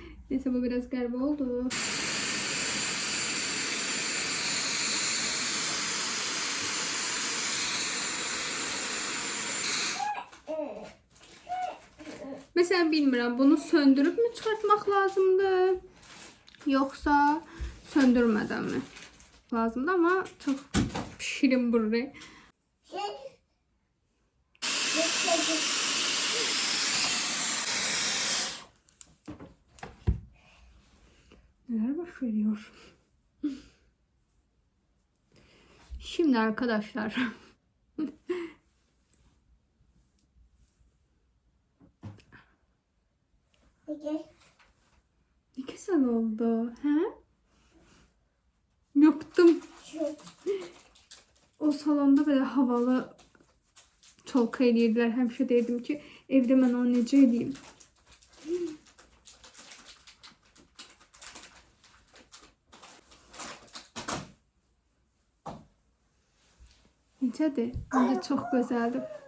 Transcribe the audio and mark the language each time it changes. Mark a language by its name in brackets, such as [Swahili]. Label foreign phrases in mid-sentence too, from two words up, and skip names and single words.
[Turkish] Neyse bu biraz qəribə oldu. [Azerbaijani] Mesela bilmirəm, bunu söndürüb mü çıxartmaq lazımdır, yoxsa söndürmədən mi lazımdır, amma çox şirin burri. [Turkish] Neler baş veriyor? Şimdi arkadaşlar ne güzel oldu. He? Yoktum. O salonda böyle havalı çolka eləyirlər. [Azerbaijani] Həmişə deyirdim ki, evdə mən onu necə edeyim? Necədir? Bence çox gözəldir.